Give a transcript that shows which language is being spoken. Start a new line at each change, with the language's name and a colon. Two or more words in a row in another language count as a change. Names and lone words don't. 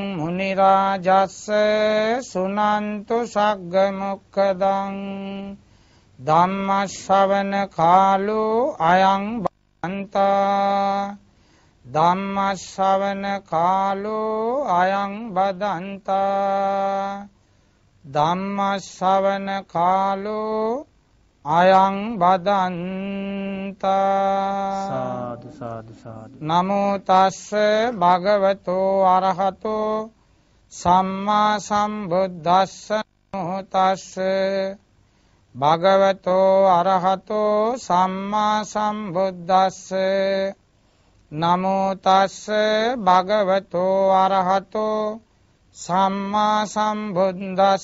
Pali: මුනි රාජස්ස සුනන්තු සග්ග මොක්ඛදං ධම්ම ශ්‍රවණ කාලෝ අයං බන්තා ධම්ම ශ්‍රවණ කාලෝ අයං බදන්තා ධම්ම ශ්‍රවණ කාලෝ අයං බදන්තා සාදු සාදු සාදු නමෝ තස්ස භගවතෝ අරහතෝ සම්මා සම්බුද්දස්ස නමෝ තස්ස භගවතෝ අරහතෝ සම්මා සම්බුද්දස්ස නමෝ තස්ස භගවතෝ අරහතෝ සම්මා සම්බුද්දස්ස